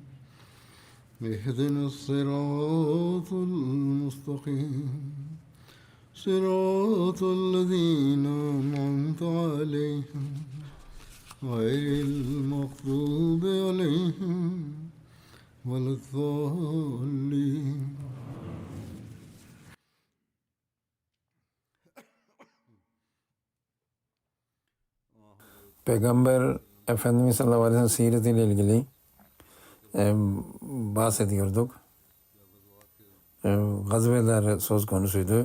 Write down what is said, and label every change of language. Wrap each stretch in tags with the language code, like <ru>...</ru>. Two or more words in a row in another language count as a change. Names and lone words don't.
<ar>اهدنا الصراط المستقيم صراط الذين أنعمت عليهم غير المغضوب عليهم ولا الضالين.</ar> <tr>Peygamber Efendimiz</tr> <ar>صلى الله عليه وسلم</ar> <tr>siretiyle ilgili bahsediyorduk. Gazveler söz konusuydu.</tr>